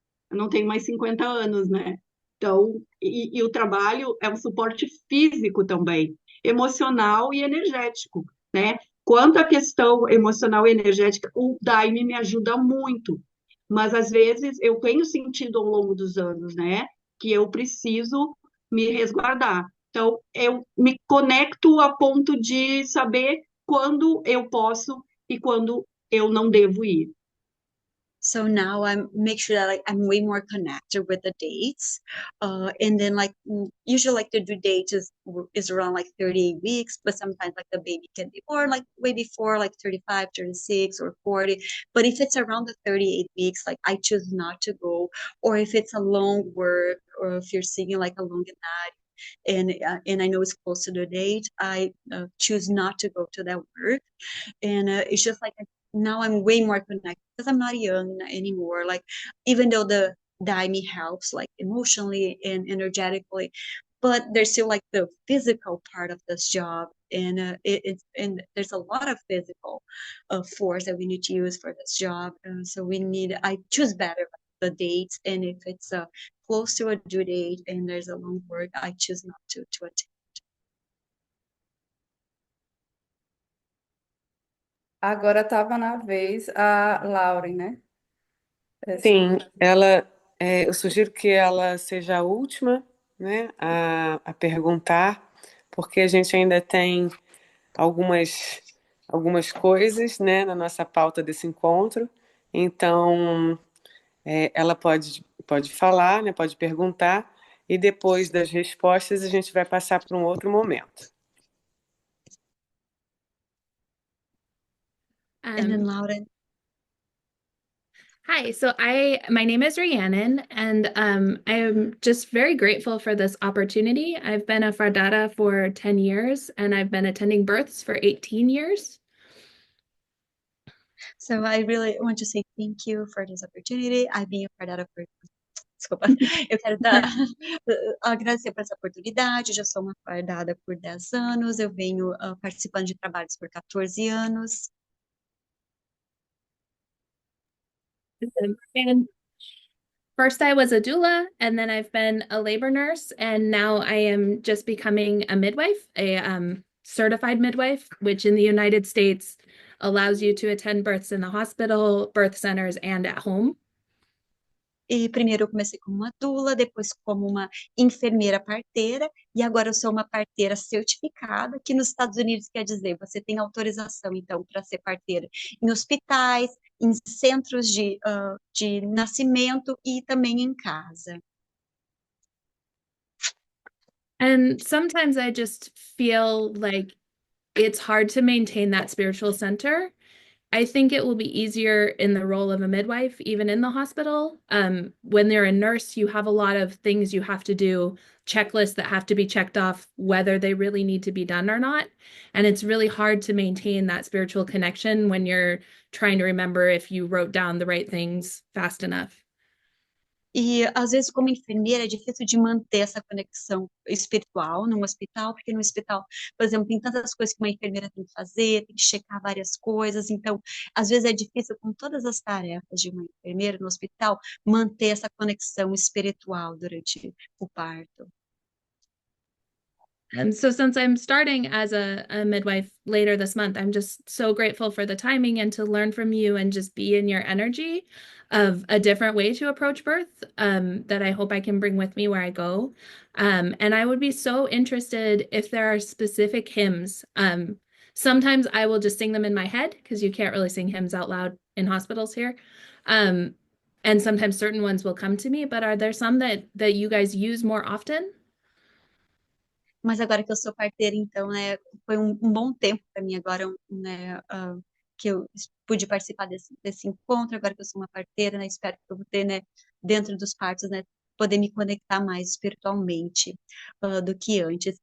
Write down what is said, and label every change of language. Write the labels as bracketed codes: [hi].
[pt] Eu não tenho mais 50 anos, né? Então, e o trabalho é um suporte físico também, emocional e energético, né? Quanto à questão emocional e energética, o Daime me ajuda muito, mas às vezes eu tenho sentido ao longo dos anos, né, que eu preciso me resguardar. Então, eu me conecto a ponto de saber quando eu posso e quando eu não devo ir. [en] So now I'm make sure that like I'm way more connected with the dates, and then like usually like the due date is around like 38 weeks, but sometimes like the baby can be born like way before like 35, 36 or 40. But if it's around the 38 weeks, like I choose not to go, or if it's a long work, or if you're seeing like a long night. And I know it's close to the date, I choose not to go to that work, and it's just like now I'm way more connected because I'm not young anymore. Like even though the DIME helps like emotionally and energetically, but there's still like the physical part of this job, and and there's a lot of physical force that we need to use for this job. So I choose better the dates, and if it's close to a due date and there's a long work, I choose not to attend. [pt] Agora estava na vez a Lauren, né? Sim, eu sugiro que ela seja a última, né, a perguntar, porque a gente ainda tem algumas, algumas coisas, né, na nossa pauta desse encontro. Então, ela pode falar, né, pode perguntar, e depois das respostas a gente vai passar para um outro momento. [en] And then Lauren. Hi, so my name is Rhiannon, and I'm just very grateful for this opportunity. I've been a Fardada for 10 years, and I've been attending births for 18 years. So I really want to say thank you for this opportunity. I've been a Fardada for [pt] Desculpa, eu quero agradecer por essa oportunidade. Eu já sou uma fardada por 10 anos, eu venho participando de trabalhos por 14 anos. [en] And first I was a doula, and then I've been a labor nurse, and now I am just becoming a midwife, a certified midwife, which in the United States allows you to attend births in the hospital, birth centers, and at home. [pt] E primeiro eu comecei como uma doula, depois como uma enfermeira parteira, e agora eu sou uma parteira certificada, que nos Estados Unidos quer dizer, você tem autorização, então, para ser parteira em hospitais, em centros de nascimento e também em casa. [en] And sometimes I just feel like it's hard to maintain that spiritual center. I think it will be easier in the role of a midwife, even in the hospital. When you're a nurse, you have a lot of things you have to do, checklists that have to be checked off, whether they really need to be done or not. And it's really hard to maintain that spiritual connection when you're trying to remember if you wrote down the right things fast enough. [pt] E, às vezes, como enfermeira, é difícil de manter essa conexão espiritual num hospital, porque no hospital, por exemplo, tem tantas coisas que uma enfermeira tem que fazer, tem que checar várias coisas, então, às vezes é difícil, com todas as tarefas de uma enfermeira no hospital, manter essa conexão espiritual durante o parto. [en] And so since I'm starting as a midwife later this month, I'm just so grateful for the timing and to learn from you and just be in your energy of a different way to approach birth that I hope I can bring with me where I go. And I would be so interested if there are specific hymns. Sometimes I will just sing them in my head because you can't really sing hymns out loud in hospitals here. And sometimes certain ones will come to me, but are there some that you guys use more often? [pt] Mas agora que eu sou parteira, então, né, foi um bom tempo para mim agora, né, que eu pude participar desse encontro, agora que eu sou uma parteira, né, espero que eu vou ter, né, dentro dos partos, né, poder me conectar mais espiritualmente do que antes.